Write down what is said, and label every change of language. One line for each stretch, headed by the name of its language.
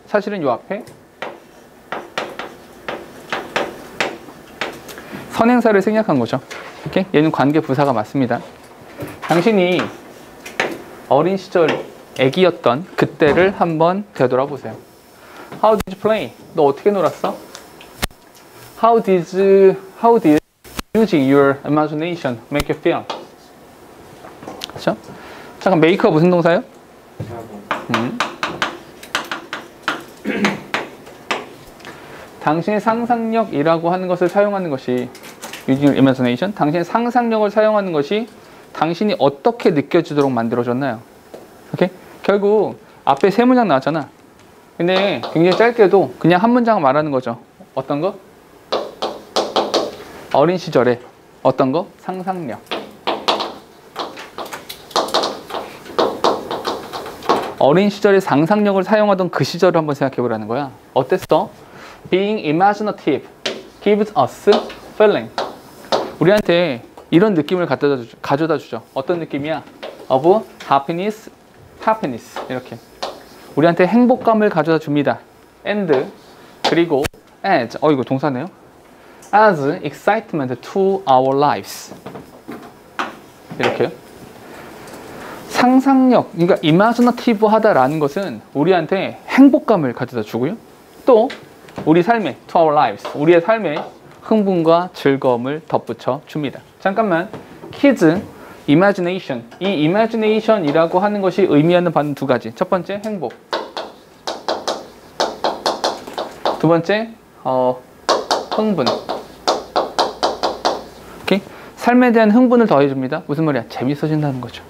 Korean: 사실은 요 앞에 선행사를 생략한 거죠. 오케이? 얘는 관계 부사가 맞습니다. 당신이 어린 시절 애기였던 그때를 한번 되돌아보세요.
English: How did you play?
Korean: 너 어떻게 놀았어?
English: How did using your imagination make you feel?
Korean: 그렇죠? 잠깐, make가 무슨 동사예요? 당신의 상상력이라고 하는 것을 사용하는 것이
English: using your imagination.
Korean: 당신의 상상력을 사용하는 것이 당신이 어떻게 느껴지도록 만들어졌나요? 오케이? 결국 앞에 세 문장 나왔잖아. 근데 굉장히 짧게도 그냥 한 문장 말하는 거죠. 어떤 거? 어린 시절에 어떤 거? 상상력. 어린 시절에 상상력을 사용하던 그 시절을 한번 생각해 보라는 거야. 어땠어?
English: Being imaginative gives us feeling.
Korean: 우리한테 이런 느낌을 가져다 주죠. 어떤 느낌이야?
English: Of happiness, happiness.
Korean: 이렇게. 우리한테 행복감을 가져다 줍니다. And, 그리고 as, 이거 동사네요.
English: As excitement to our lives.
Korean: 이렇게요. 상상력, 그러니까 imaginative 하다라는 것은 우리한테 행복감을 가져다 주고요. 또 우리 삶에,
English: to our lives,
Korean: 우리의 삶에 흥분과 즐거움을 덧붙여 줍니다.
English: 잠깐만, kids, imagination.
Korean: 이 imagination이라고 하는 것이 의미하는 바는 두 가지. 첫 번째, 행복. 두 번째, 흥분. 오케이? 삶에 대한 흥분을 더해줍니다. 무슨 말이야? 재밌어진다는 거죠.